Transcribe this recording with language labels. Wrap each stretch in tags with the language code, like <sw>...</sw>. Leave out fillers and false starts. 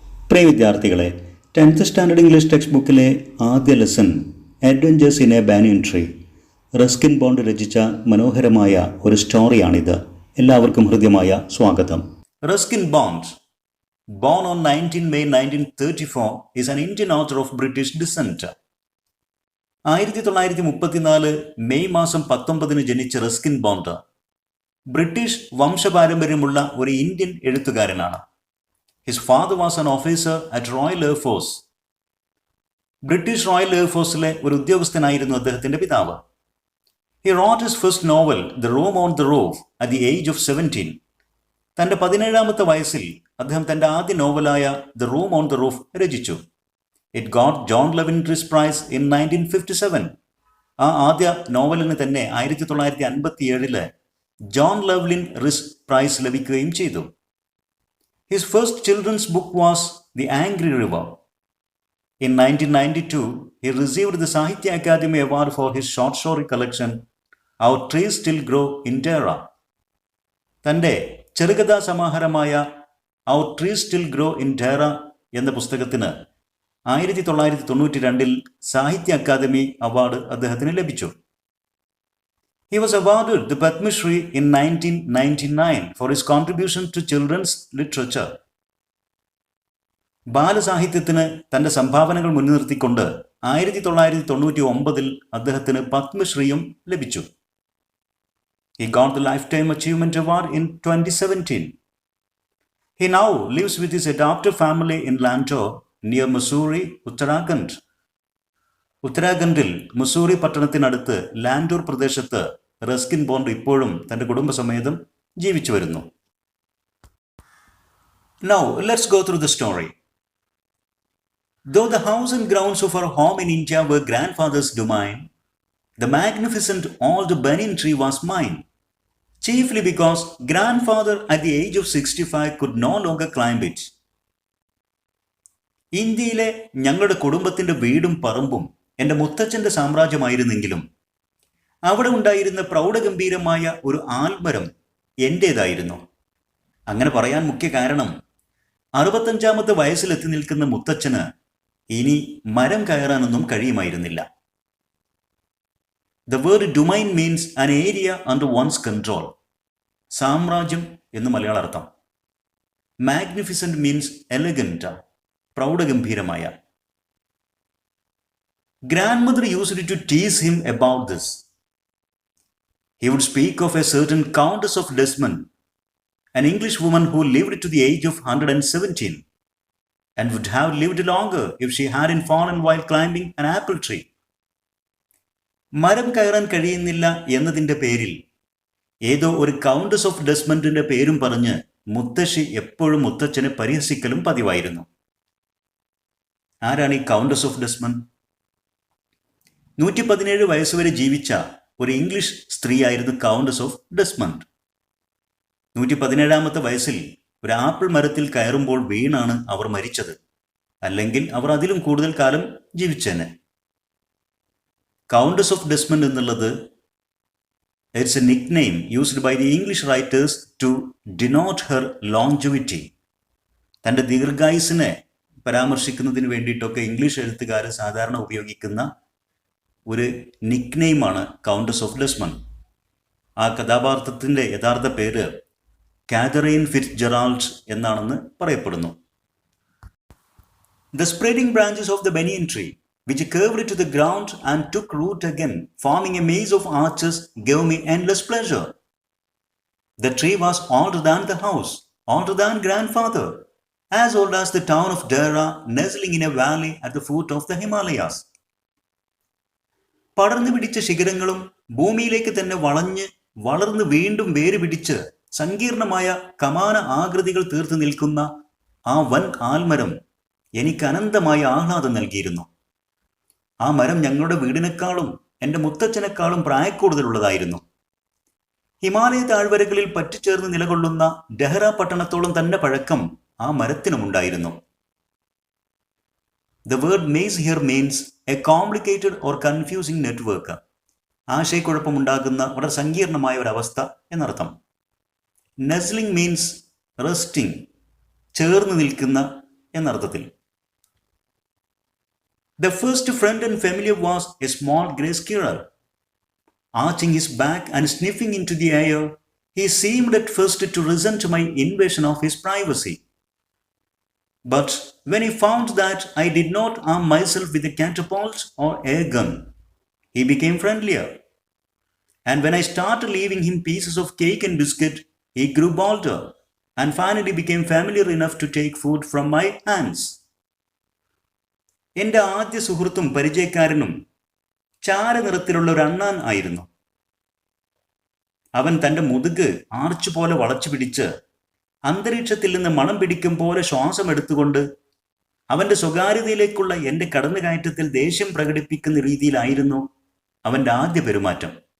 <ml>പ്രിയ വിദ്യാർത്ഥികളെ, 10th standard English text ബുക്കിലെ ആദ്യ lesson adventures in A banyan tree, Ruskin bond രചിച്ച മനോഹരമായ ഒരു സ്റ്റോറിയാണിത്. എല്ലാവർക്കും ഹൃദ്യമായ സ്വാഗതം.</ml> <en>Ruskin Bond, born on 19 May 1934, is an Indian author of British descent.</en> <ml>1934 May മാസം 19 ജനിച്ച റസ്കിൻ ബോണ്ട് ബ്രിട്ടീഷ് വംശപാരമ്പര്യമുള്ള ഒരു ഇന്ത്യൻ എഴുത്തുകാരനാണ്.</ml> <en>His father was an officer at royal air force.</en> <ml>British royal എയർഫോഴ്സിലെ ഒരു ഉദ്യോഗസ്ഥനായിരുന്നു അദ്ദേഹത്തിന്റെ പിതാവ്.</ml> <en>He wrote his first novel the room on the roof at the age of 17.</en> <ml>തന്റെ 17ാമത്തെ വയസ്സിൽ അദ്ദേഹം തന്റെ ആദ്യ നോവലായ the room on the roof രചിച്ചു.</ml> <en>It got John Llewellyn Rhys prize in 1957.</en> <ml>ആ ആദ്യ നോവലിന് തന്നെ 1957 ജോൺ ലെവ്ലിൻ റിസ് പ്രൈസ് ലഭിക്കുകയും ചെയ്തു.</ml> <en>His first children's book was The Angry River. In 1992, he received the Sahitya Akademi Award for his short story collection, Our Trees Still Grow in Terra.</en> <ml>തൻ്റെ ചെറുകഥാ സമാഹാരമായ Our Trees Still Grow in Terra എന്ന പുസ്തകത്തിന് 1992 സാഹിത്യ academy award അദ്ദേഹത്തിന് ലഭിച്ചു.</ml> <en>He was awarded the Padma Shri in 1999 for his contribution to children's literature.</en> <ml>ബാലസാഹിത്യത്തിന് തന്റെ സംഭാവനകൾ മുൻനിർത്തിക്കൊണ്ട് 1999 അദ്ദേഹത്തിന് പത്മശ്രീയും ലഭിച്ചു.</ml> <en>He got the Lifetime Achievement Award in 2017. He now lives with his adoptive family in Lantur near Mussoorie, Uttarakhand.</en> <ml>ഉത്തരാഖണ്ഡിൽ മുസൂറി പട്ടണത്തിനടുത്ത് ലാൻഡൂർ പ്രദേശത്ത് Ruskin bond ഇപ്പോഴും തന്റെ കുടുംബസമേതം ജീവിച്ചു വരുന്നു.</ml> <en>Now let's go through the story. Though the house and grounds of our home in India were grandfather's domain, the magnificent old banyan tree was mine, chiefly because grandfather at the age of 65 could no longer climb it.</en> <ml>ഇന്ത്യയിലെ ഞങ്ങളുടെ കുടുംബത്തിന്റെ വീടും പറമ്പും എൻ്റെ മുത്തച്ഛൻ്റെ സാമ്രാജ്യമായിരുന്നെങ്കിലും അവിടെ ഉണ്ടായിരുന്ന പ്രൗഢഗംഭീരമായ ഒരു ആൽമരം എൻ്റേതായിരുന്നു. അങ്ങനെ പറയാൻ മുഖ്യ കാരണം 65ാമത്തെ വയസ്സിലെത്തി നിൽക്കുന്ന മുത്തച്ഛന് ഇനി മരം കയറാനൊന്നും കഴിയുമായിരുന്നില്ല.</ml> <en>The word domain means an area under one's control.</en> <ml>സാമ്രാജ്യം എന്ന് മലയാള അർത്ഥം.</ml> <en>Magnificent means elegant, പ്രൗഢഗംഭീരമായ. Grandmother used to tease him about this. He would speak of a certain Countess of Desmond, an English woman who lived to the age of 117 and would have lived longer if she hadn't fallen while climbing an apple tree.</en> <ml>മരം കയറാൻ കഴിയുന്നില്ല എന്നതിൻ്റെ പേരിൽ ഏതോ ഒരു countess of ഡെസ്മണ്ടിന്റെ പേരും പറഞ്ഞ് മുത്തശ്ശി എപ്പോഴും മുത്തച്ഛനെ പരിഹസിക്കലും പതിവായിരുന്നു. ആരാണ് ഈ കൗണ്ടസ് ഓഫ് ഡെസ്മണ്ട്? 117 വയസ്സുവരെ ജീവിച്ച ഒരു ഇംഗ്ലീഷ് സ്ത്രീയായിരുന്നു കൗണ്ടസ് ഓഫ് ഡെസ്മണ്ട്. 117ാമത്തെ വയസ്സിൽ ഒരു ആപ്പിൾ മരത്തിൽ കയറുമ്പോൾ വീണാണ് അവർ മരിച്ചത്. അല്ലെങ്കിൽ അവർ അതിലും കൂടുതൽ കാലം ജീവിച്ചേനെ.</ml> <en>Countess of Desmond എന്നുള്ളത് it's a nickname used by the English writers to denote her longevity.</en> <ml>തൻ്റെ ദീർഘായുസിനെ പരാമർശിക്കുന്നതിന് വേണ്ടിയിട്ടൊക്കെ ഇംഗ്ലീഷ് എഴുത്തുകാർ സാധാരണ ഉപയോഗിക്കുന്ന ഒരു നിക് നെയിമാണ് കൗണ്ടസ് ഓഫ് ഡെസ്മണ്ട്. ആ കഥാപാത്രത്തിൻ്റെ യഥാർത്ഥ പേര് കാതറീൻ ഫിറ്റ്സ്ജെറാൾഡ് എന്നാണെന്ന് പറയപ്പെടുന്നു.</ml> <en>The spreading branches of the banyan tree, which curved to the ground and took root again, forming a maze of arches, gave me endless pleasure. The tree was older than the house, older than grandfather, as old as the town of Dera, nestling in a valley at the foot of the Himalayas.</en> <ml>പടർന്നു പിടിച്ച ശിഖരങ്ങളും ഭൂമിയിലേക്ക് തന്നെ വളർന്ന് വീണ്ടും വേര് പിടിച്ച് സങ്കീർണമായ കമാന ആകൃതികൾ തീർത്തു നിൽക്കുന്ന ആ വൻ ആൽമരം എനിക്ക് അനന്തമായ ആഹ്ലാദം നൽകിയിരുന്നു. ആ മരം ഞങ്ങളുടെ വീടിനേക്കാളും എൻ്റെ മുത്തച്ഛനേക്കാളും പ്രായക്കൂടുതലുള്ളതായിരുന്നു. ഹിമാലയ താഴ്വരകളിൽ പറ്റിച്ചേർന്ന് നിലകൊള്ളുന്ന ഡെഹ്റ പട്ടണത്തോളം തന്നെ പഴക്കം ആ മരത്തിനുമുണ്ടായിരുന്നു.</ml> <en>The word maze here means a complicated or confusing network.</en> <ml>ആശയക്കുഴപ്പമുണ്ടാകുന്ന വളരെ സങ്കീർണമായ ഒരവസ്ഥ എന്നർത്ഥം.</ml> <en>Nestling means resting,</en> <ml>ചേർന്ന് നിൽക്കുന്ന, എന്നർത്ഥത്തിൽ.</ml> <en>The first friend and familiar was a small grey squirrel. Arching his back and sniffing into the air, he seemed at first to resent my invasion of his privacy. But when he found that I did not arm myself with a catapult or air gun, he became friendlier. And when I started leaving him pieces of cake and biscuit, he grew bolder and finally became familiar enough to take food from my hands.</en> <ml>എൻ്റെ ആദ്യ സുഹൃത്തും പരിചയക്കാരനും ചാരനിറത്തിലുള്ള ഒരു അണ്ണാൻ ആയിരുന്നു. അവൻ തൻ്റെ മുതുക് arch പോലെ വളച്ചു പിടിച്ച് അന്തരീക്ഷത്തിൽ നിന്ന് മണം പിടിക്കും പോലെ ശ്വാസം എടുത്തുകൊണ്ട് അവൻ്റെ സ്വകാര്യതയിലേക്കുള്ള എൻ്റെ കടന്നുകയറ്റത്തിൽ ദേഷ്യം പ്രകടിപ്പിക്കുന്ന രീതിയിലായിരുന്നു അവൻ്റെ ആദ്യ പെരുമാറ്റം.</ml>